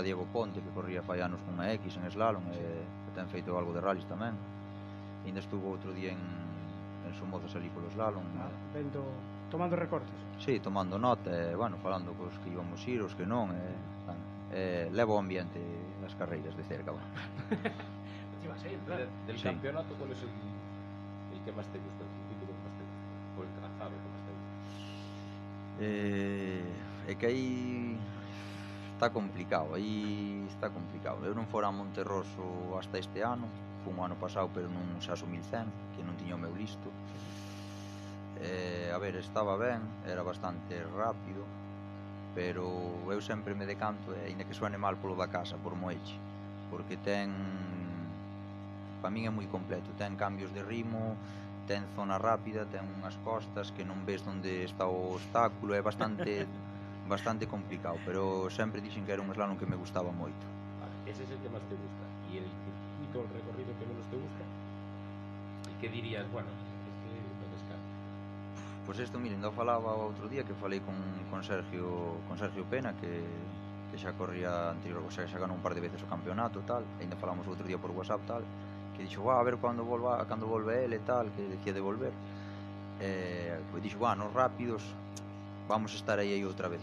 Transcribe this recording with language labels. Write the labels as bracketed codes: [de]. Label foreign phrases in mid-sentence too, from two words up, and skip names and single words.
[gl] Diego Ponte, que corría fai anos cunha X en slalom e ten feito algo de rallies tamén. E ainda estuvo outro día en Somozas ali polo slalom. Vendo, tomando recortes. Sí, tomando nota e, bueno, falando cos que íbamos ir, os que non, leva o ambiente das carreiras de cerca, bueno. [es] Iba a ser, claro. Del Sí. campeonato, ¿cuál es el que más te gusta? El circuito que más te gusta? O el trazado que más te gusta? [gl] É que aí está complicado, Eu non fora a Monterroso hasta este ano, fun o ano pasado, pero nun Saso 1100, que non tiña o meu listo. A ver, estaba ben, era bastante rápido, pero eu sempre me decanto, aínda que suene mal polo da casa, por Moeche, porque para min é moi completo, ten cambios de ritmo, ten zona rápida, ten unhas costas que non ves onde está o obstáculo, é bastante complicado, pero sempre dixen que era un slalom que me gustaba moito. [es] Vale, ese es el que más te gusta. ¿Y el circuito, el recorrido que menos te gusta? ¿Y qué dirías? Bueno, es que no descarto. [gl] Pois isto, miren, eu falaba outro día que falei con Sergio Pena, que xa corría anterior, [es] o sea, [gl] xa ganou un par de veces o campeonato tal, ainda falamos outro día por WhatsApp tal, que dixo, a ver cando volve ele tal, que decía de volver. Pois dixo, nos rápidos vamos estar aí outra vez.